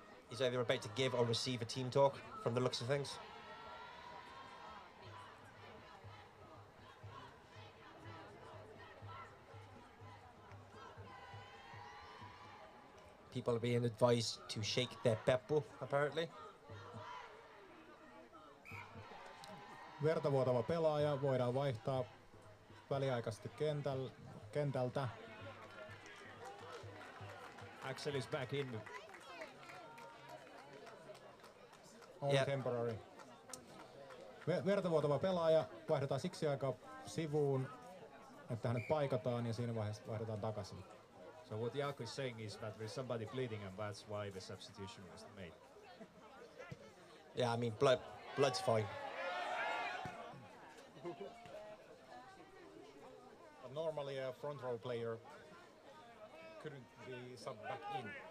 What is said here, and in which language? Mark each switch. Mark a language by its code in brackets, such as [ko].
[en] He's either about to give or receive a team talk from the looks of things. People are being advised to shake their peppu, apparently. [fi] Verta vuotava pelaaja voidaan vaihtaa väliaikaisesti kentältä. [en] Axel is back in. Only temporary. [fi] Verta vuotava pelaaja vaihdetaan siksi aikaa sivuun, että hänet paikataan ja siinä vaiheessa vaihdetaan takaisin. [en] So what Jaakko is saying is that there's somebody bleeding, and that's why the substitution was made. Yeah, I mean, blood's fine. But normally a front row player couldn't be subbed back in.